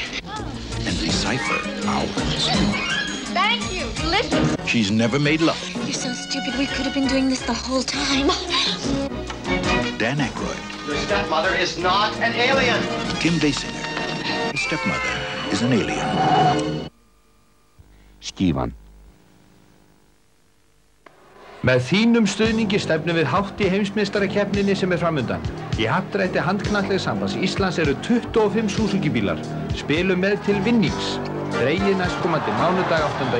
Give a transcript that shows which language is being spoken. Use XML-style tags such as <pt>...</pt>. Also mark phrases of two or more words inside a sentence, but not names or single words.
<en>And decipher ours. Thank you. Delicious. She's never made love. You're so stupid. We could have been doing this the whole time. Dan Aykroyd. Your stepmother is not an alien. Kim Basinger. His stepmother is an alien.</en> <is>Skífan. Með þínum stuðningi stefnum við hátt í heimsmeistarakeppninni sem framundan. Í happdrætti handknattleikssambands Íslands eru 25 Suzuki-bílar. Spilum með til vinnings. Dregið næstkomandi mánudag 8.</is>